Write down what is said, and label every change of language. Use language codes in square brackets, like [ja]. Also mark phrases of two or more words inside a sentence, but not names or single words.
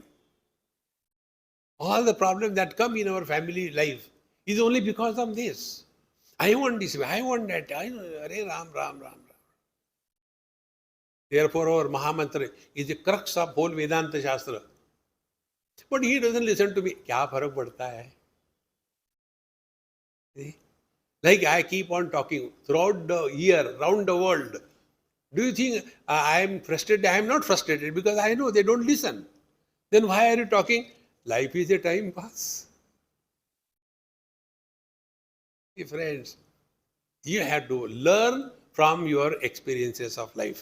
[en] All the problems that come in our family life is only because of this. I want this way, I want that. [sa] Hare Ram, Ram, Ram, Ram. [en] Therefore, our Mahamantra is the crux of whole Vedanta Shastra. But he doesn't listen to me. [hi] Kya farak padta hai? See? [en] Like I keep on talking throughout the year, round the world. Do you think I am frustrated? I am not frustrated because I know they don't listen. Then why are you talking? Life is a time pass. See, friends, you have to learn from your experiences of life.